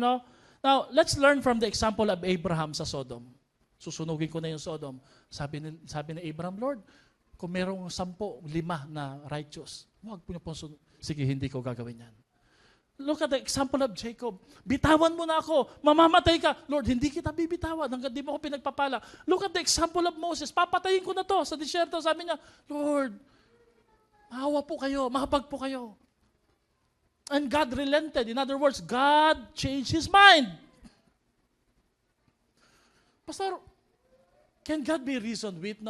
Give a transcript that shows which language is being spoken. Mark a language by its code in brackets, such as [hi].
[en] No? Now, let's learn from the example of Abraham sa Sodom. [tl] Susunugin ko na yung Sodom. Sabi ni Abraham, Lord, kung merong 10, 5 na righteous, huwag po niyo pong sige, hindi ko gagawin yan. [en] Look at the example of Jacob. [tl] Bitawan mo na ako. Mamamatay ka. Lord, hindi kita bibitawan hanggang di mo ako pinagpapala. [en] Look at the example of Moses. [tl] Papatayin ko na to sa disyerto. Sabi niya, Lord, maawa po kayo. Mahabag po kayo. [en] And God relented. In other words, God changed His mind. Pastor, can God be reasoned with?